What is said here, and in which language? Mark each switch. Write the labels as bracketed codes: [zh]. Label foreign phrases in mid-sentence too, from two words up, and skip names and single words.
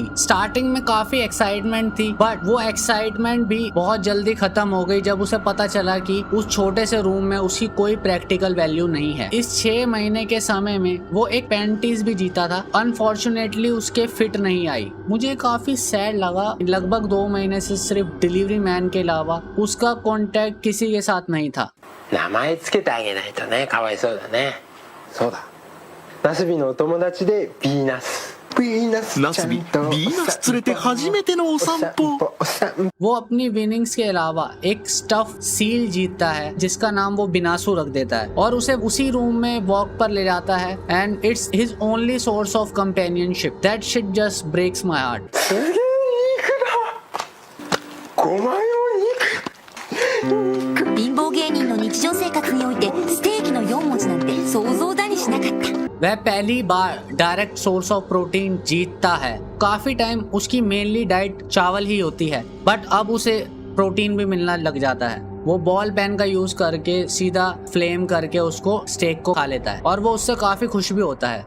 [hi] स्टार्टिंग में काफी एक्साइटमेंट थी, बट वो एक्साइटमेंट भी बहुत जल्दी खत्म हो गई जब उसे पता चला कि उस छोटे से रूम में उसकी कोई [en] practical value [hi] नहीं है। इस 6 महीने के समय में वो एक पैंटीज भी जीता था। अनफॉर्चुनेटली उसके फिट नहीं आई। मुझे काफी सैड लगा। लगभग 2 महीने से सिर्फ [en] delivery man [hi] के अलावा उसका कॉन्टेक्ट किसी के साथ नहीं था। [ja] 名前つけてあげないとね、かわいそうだね。そうだ。ナスビのお友達でビーナス。ビーナスナスビ、ビーナス連れて初めてのお散歩。 [hi] वो अपनी विनिंग्स के अलावा एक [en] stuff seal [hi] जीतता है जिसका नाम वो बिनासू रख देता है और उसे उसी रूम में वॉक पर ले जाता है। [en] And it's his only source of companionship. That shit just breaks my heart. [ja] すげえ肉だ。5枚の肉。貧乏芸人の日常生活においてステーキの4文字なんて想像だにしなかった。 [hi] वह पहली बार [en] direct source of protein [hi] जीतता है। काफी टाइम उसकी [en] mainly diet [hi] चावल ही होती है, बट अब उसे प्रोटीन भी मिलना लग जाता है। वो [en] ball pen [hi] का यूज करके सीधा फ्लेम करके उसको स्टेक को खा लेता है और वो उससे काफी खुश भी होता है।